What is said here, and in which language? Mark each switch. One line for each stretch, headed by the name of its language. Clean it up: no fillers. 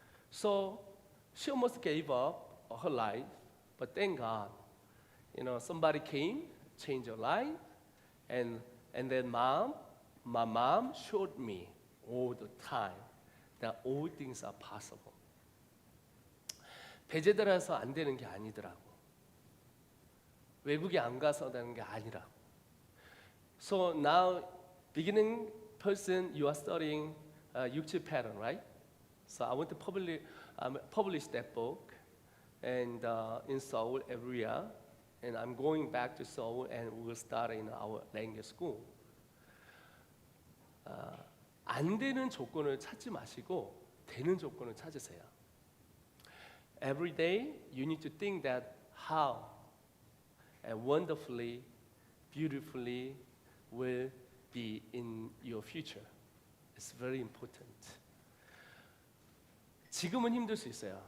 English: So she almost gave up her life, but thank God, somebody came, changed her life, and then my mom showed me all the time that all things are possible.
Korean: 배제들어서 안 되는 게 아니더라고. 외국에 안 가서 되는 게 아니라고.
English: So now, beginning person, you are studying 육체 pattern, right? So I want to publish that book, and in Seoul area, and I'm going back to Seoul, and we'll start in our language school.
Korean: 안 되는 조건을 찾지 마시고 되는 조건을 찾으세요.
English: Every day you need to think that how and wonderfully, beautifully will be in your future. It's very important.
Korean: 지금은 힘들 수 있어요.